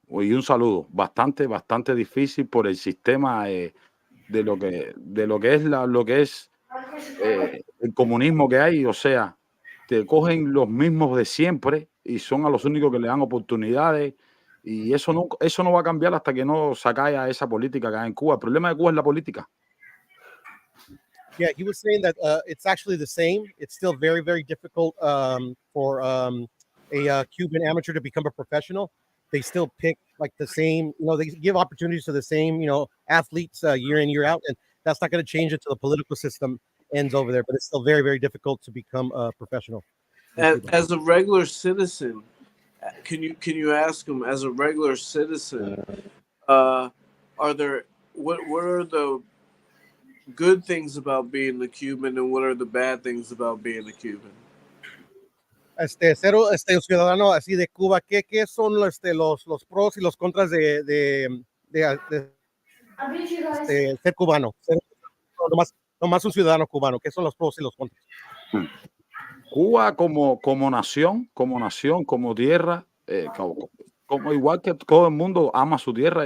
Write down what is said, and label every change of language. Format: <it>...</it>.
<es>Y un saludo, bastante difícil por el sistema de lo que es el comunismo que hay. O sea, te cogen los mismos de siempre y son a los únicos que le dan oportunidades. Y eso no va a cambiar hasta que no se caiga esa política que hay en Cuba. El problema de Cuba es la política.</es> <en>Yeah, he was saying that it's actually the same. It's still very, very difficult for a Cuban amateur to become a professional. They still pick like the same, they give opportunities to the same, athletes year in, year out. And that's not going to change until the political system ends over there. But it's still very, very difficult to become a professional. As a regular citizen, can you ask him, as a regular citizen, what are the good things about being a Cuban and what are the bad things about being a Cuban?</en> <es>Ser un ciudadano así de Cuba, ¿qué son los pros y los contras de ser cubano? Ser nomás un ciudadano cubano, ¿qué son los pros y los contras? Cuba como nación, como tierra, como igual que todo el mundo ama su tierra.</es>